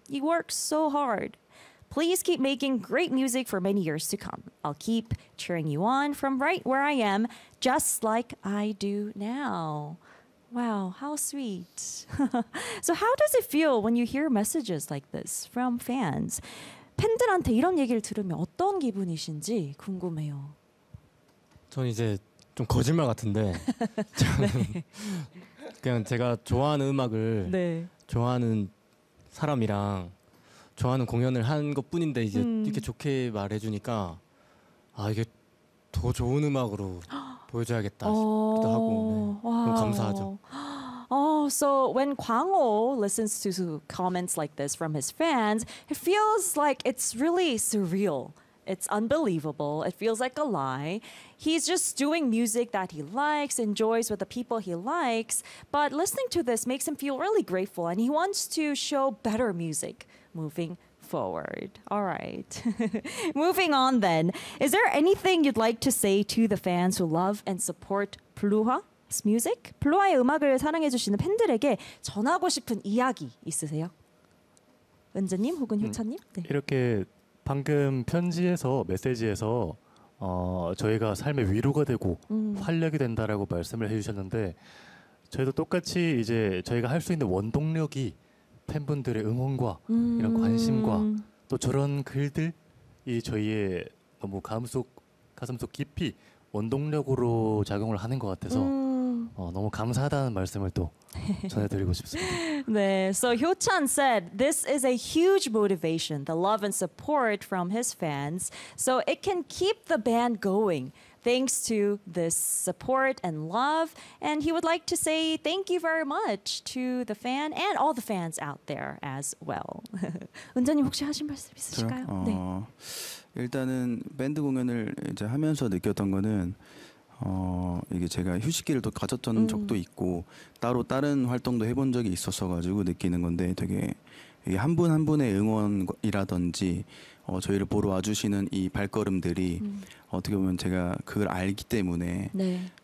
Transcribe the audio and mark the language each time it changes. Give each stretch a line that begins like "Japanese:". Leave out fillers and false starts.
English: You work so hard. Please keep making great music for many years to come. I'll keep cheering you on from right where I am, just like I do now. Wow, how sweet. So how does it feel when you hear messages like this from fans?
Korean: 팬들한테 이런 얘기를 들으면 어떤 기분이신지 궁금해요. 전 이제 좀 거짓말 같은데 저는 네. 그냥 제가 좋아하는 음악을 네. 좋아하는 사람이랑 좋아하는 공연을 한 것뿐인데 이제 이렇게 좋게 말해주니까 아 이게 더 좋은 음악으로 보여줘야겠다 싶기도 하고 네. 와우. 감사하죠.
English: Oh, so when Kwang-ho listens to comments like this from his fans, it feels like it's really surreal. It's unbelievable. It feels like a lie. He's just doing music that he likes, enjoys with the people he likes. But listening to this makes him feel really grateful, and he wants to show better music moving forward. All right. Moving on then. Is there anything you'd like to say to the fans who love and support Pluha? Music?
Korean: 블루아의 음악을 사랑해주시는 팬들에게 전하고 싶은 이야기 있으세요? 은재님 혹은 효찬님? 네. 이렇게 방금 편지에서 메시지에서 저희가 삶의 위로가 되고 활력이 된다라고 말씀을 해주셨는데 저희도 똑같이 이제 저희가 할 수 있는 원동력이 팬분들의 응원과 이런 관심과 또 저런 글들이 저희의 너무 가슴속 깊이 원동력으로 작용을 하는 것 같아서 너무 감사하다는 말씀을 또 전해드리고 싶습니다.
English: 네, so Hyo-chan said, this is a huge motivation, the love and support from his fans, so it can keep the band going thanks to this support and love. And he would like to say thank you very much to the fan and all the fans out there as well.
Korean: 은재님 혹시 하신 말씀 있으실까요? 네. 일단은 밴드 공연을 이제 하면서 느꼈던 거는 이게 제가 휴식기를 또 가졌던 적도 있고 따로 다른 활동도 해본 적이 있었어 가지고 느끼는 건데 되게 이게 한 분 한 분의 응원이라든지 저희를 보러 와주시는 이 발걸음들이 어떻게 보면 제가 그걸 알기 때문에 네.